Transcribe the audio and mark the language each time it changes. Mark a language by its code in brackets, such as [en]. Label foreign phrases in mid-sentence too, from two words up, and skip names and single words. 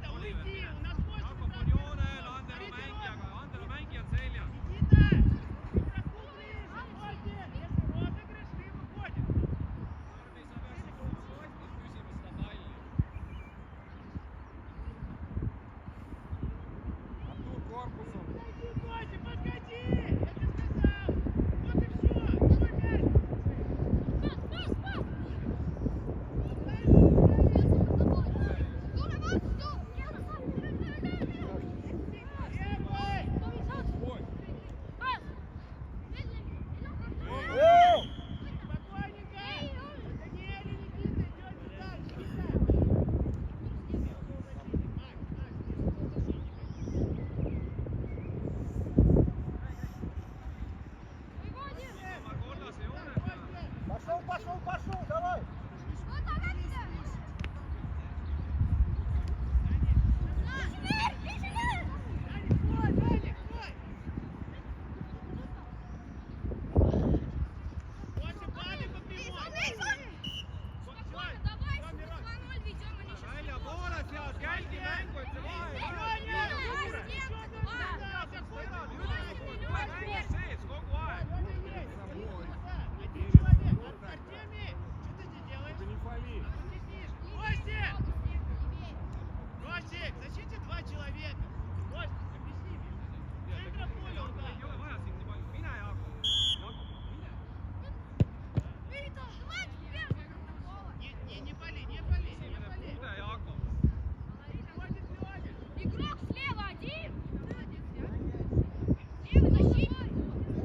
[et] itti, on un Jakob on joonel, Andero mängijad seljas. [ru] Никита! Если розыгрыш, ты выходишь. [et] Tarvi, sa peaksid ikka vastas küsima seda palli. [ru] Артур, корпусом. Подходи, подходи! Я тебе сказал! Вот и все! Твой мяч! Требуй! Оу! Спокойненько! Даниэль и Никита, идете дальше! [et] Oma kollase joone peal. [ru] Пошел, давай! Даник, стой, Даник, стой! Больше падай по прямой! [et] Väljapoole sealt, jälgi mängu, et see vahe ei ole. Mängis sees kogu aeg. [ru] Один человек, Артемий! Что ты здесь делаешь? Не фали. Костик! Костик, в защите два человека. Костик, объясни мне. Центра поля удар. [et] Ei ole vaja sind nii palju. Mine, Jakob. Jakob, mine. [ru] Не пали, не пали, не [et] Esimene [ru] пали. [et] puude, Jakob. [ru] Хватит Леня. Игрок слева один! Левый защитник!